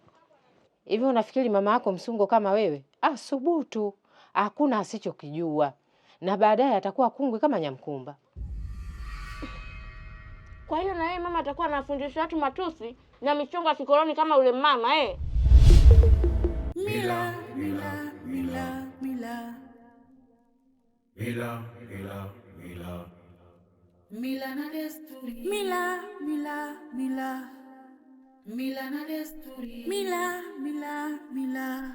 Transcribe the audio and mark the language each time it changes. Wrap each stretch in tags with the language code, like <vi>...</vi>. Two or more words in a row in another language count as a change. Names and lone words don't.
<sw>Hivi unafikiri mama yako msungo kama wewe? Subutu. Hakuna asichokijua. Na baadaye atakuwa kungwi kama Nyamkumba. Kwa hiyo na yeye mama atakuwa anafundisha watu matusi na michongo ya kikoloni kama ule mama Mila, mila, mila, mila. Mila, mila, mila. Mila na desturi. Mila, mila, mila. Mila na desturi. Mila, mila, mila.</sw>